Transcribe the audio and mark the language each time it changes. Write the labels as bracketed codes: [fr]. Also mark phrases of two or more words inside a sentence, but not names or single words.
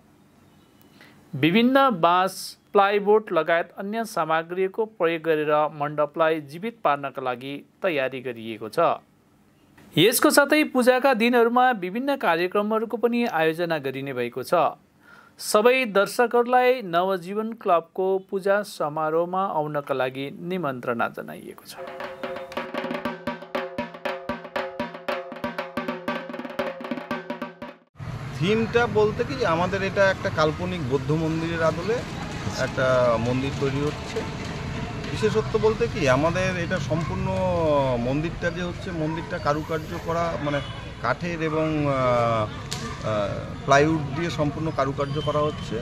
[ne] विभिन्न बाँस, प्लाइबोर्ड लगायत अन्य सामग्रीको प्रयोग गरेर मण्डपलाई जीवित पार्नका लागि तयारी गरिएको छ। यसको साथै पूजाका दिनहरूमा विभिन्न कार्यक्रमहरूको पनि आयोजना गरिने भएको छ। सबै दर्शकहरूलाई नवजीवन क्लबको पूजा समारोहमा आउनका लागि निमन्त्रणा जनाइएको छ। [bn] থিমটা বলতে কি আমাদের এটা একটা কাল্পনিক বৌদ্ধ মন্দিরের আদলে একটা মন্দির তৈরি হচ্ছে। বিশেষত্ব বলতে কি আমাদের এটা সম্পূর্ণ মন্দিরটা যে হচ্ছে মন্দিরটা কারুকার্য করা মানে কাঠের এবং প্লাইউড দিয়ে সম্পূর্ণ কারুকার্য করা হচ্ছে।